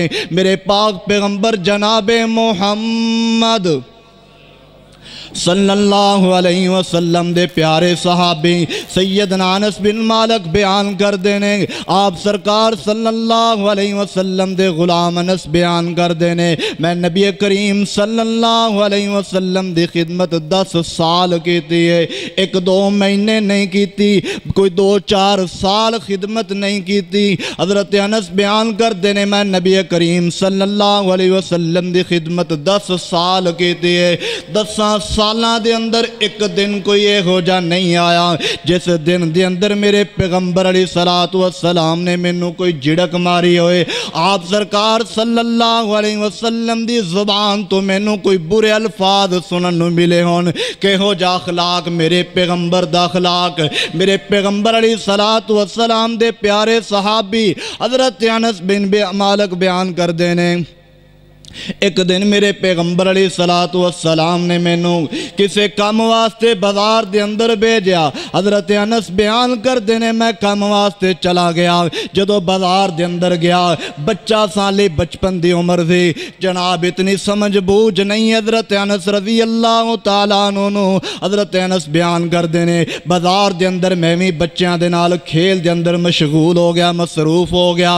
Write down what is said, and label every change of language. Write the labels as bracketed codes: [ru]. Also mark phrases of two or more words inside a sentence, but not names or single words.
[pa] میرے پاک پیغمبر جناب محمد [ar] صلی اللہ علیہ وسلم [pa] دے پیارے صحابی سیدنا انس بن مالک بیان کر دینے، آپ سرکار [ar] صلی اللہ علیہ وسلم [pa] دے غلام انس بیان کر دینے، میں نبی کریم [ar] صلی اللہ علیہ وسلم [pa] دی خدمت 10 سال کیتی ہے، 1-2 مہینے نہیں کیتی، کوئی 2-4 سال خدمت نہیں کیتی۔ حضرت انس بیان کر دینے میں نبی کریم [ar] صلی اللہ علیہ وسلم [pa] دی خدمت 10 سال کیتی ہے، 10 سالاں دے اندر اک دن کوئی ایہو جیہا نہیں آیا جس دن دے اندر میرے پیغمبر [ar] عليه الصلاة والسلام [pa] نے مینوں کوئی جھڑک ماری ہوئے. آپ سرکار [ar] صلى الله عليه وسلم [pa] دی زبان توں مینوں کوئی برے الفاظ سنن نوں ملے ہون. کیہو جیہا اخلاق میرے پیغمبر دا اخلاق، میرے پیغمبر दा अखलाक, मेरे पैगंबर [ar] عليه الصلاة والسلام [pa] دے پیارے صحابی حضرت انس بن مالک بیان کردے نے، اک دن میرے پیغمبر [ar] عليه الصلاة والسلام [pa] نے مینوں کسی کم واسطے بازار دے اندر بھیجا. حضرت انس بیان کرتے نے میں کم واسطے چلا گیا. جدوں بازار دے اندر گیا، بچہ سالے بچپن کی عمر تھی، جناب اتنی سمجھ بوجھ نہیں. حضرت انس [ar] رضي الله تعالى عنه [pa] حضرت انس بیان کرتے نے بازار دے اندر میں بھی بچوں کے نال کھیل دے اندر مشغول ہو گیا، مصروف ہو گیا.